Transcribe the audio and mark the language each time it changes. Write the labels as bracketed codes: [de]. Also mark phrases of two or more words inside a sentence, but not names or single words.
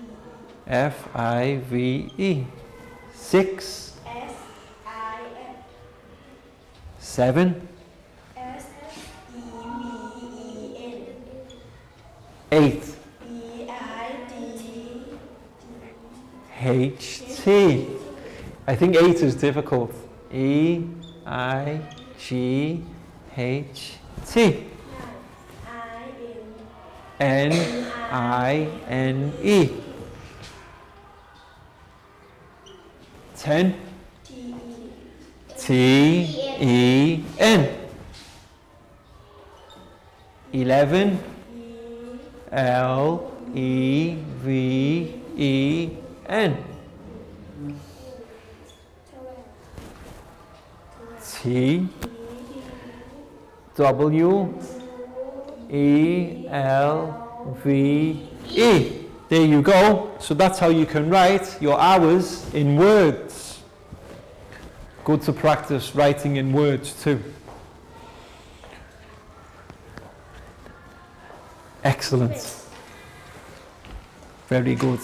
[en] F-I-V-E. 6, S-I-M. 7, S-E-V-E-N. 8, B-I-D. H-T. I think 8 is difficult. E-I-G-H-T. I-N. N-I-N-E. 10, T-E. T-E-N. 11, L-E-V-E-N. T, W, E, L, V, E. There you go. So that's how you can write your hours in words. Good to practice writing in words too. Excellent. Very good.